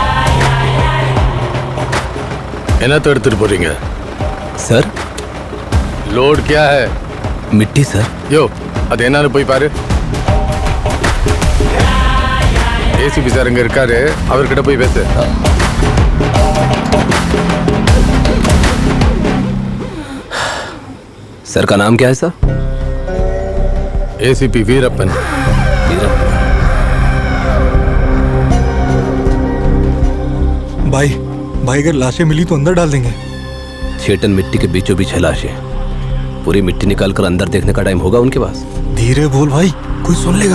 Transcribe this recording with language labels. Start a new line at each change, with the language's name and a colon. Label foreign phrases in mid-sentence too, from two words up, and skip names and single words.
Tamil: என்னத்தை எடுத்துட்டு போறீங்க?
Hindi: सर லோட் क्या है? मिट्टी सर।
Tamil: யோ அது என்னன்னு போய் பாரு. ஏசிபி சார் இங்க இருக்காரு, அவர்கிட்ட போய் பேசு.
Hindi: सर का नाम क्या है सर?
Tamil: ஏசிபி வீரப்பன்।
Hindi: भाई अगर लाशें मिली तो अंदर डाल देंगे। छेटन मिट्टी के बीचों बीच है लाशें। पूरी मिट्टी निकाल कर अंदर देखने का टाइम होगा उनके पास? धीरे बोल भाई, कोई सुन लेगा।